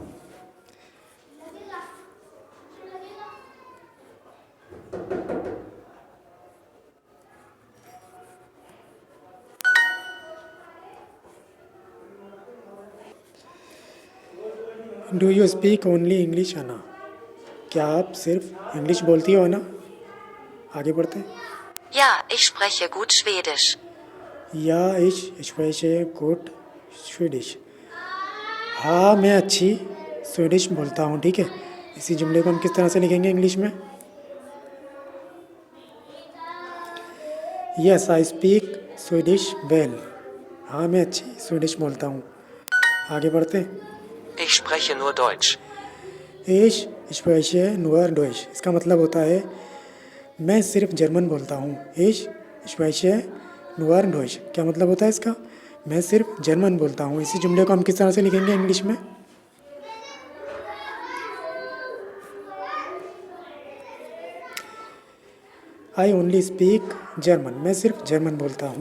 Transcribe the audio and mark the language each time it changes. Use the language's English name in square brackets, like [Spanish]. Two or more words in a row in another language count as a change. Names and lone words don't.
[English] Do you speak only English Anna, [Hindi] क्या आप सिर्फ इंग्लिश बोलती हो अना? आगे बढ़ते हैं। [German] Ja, ich spreche gut Schwedisch. Ja ich spreche gut Schwedisch, [Hindi] हाँ मैं अच्छी स्वीडिश बोलता हूँ, ठीक है। इसी जुमले को हम किस तरह से लिखेंगे इंग्लिश में? [English] Yes I speak Swedish well, [Hindi] हाँ मैं अच्छी स्वीडिश बोलता हूँ। आगे बढ़ते हैं। [German] Ich spreche nur Deutsch. Ich spreche nur Deutsch, [Hindi] इसका मतलब होता है मैं सिर्फ जर्मन बोलता हूँ। [German] Ich spreche nur Deutsch, [Hindi] क्या मतलब होता है इसका? मैं सिर्फ जर्मन बोलता हूँ। इसी जुमले को हम किस तरह से लिखेंगे इंग्लिश में? [English] I only speak German, [Hindi] मैं सिर्फ जर्मन बोलता हूँ।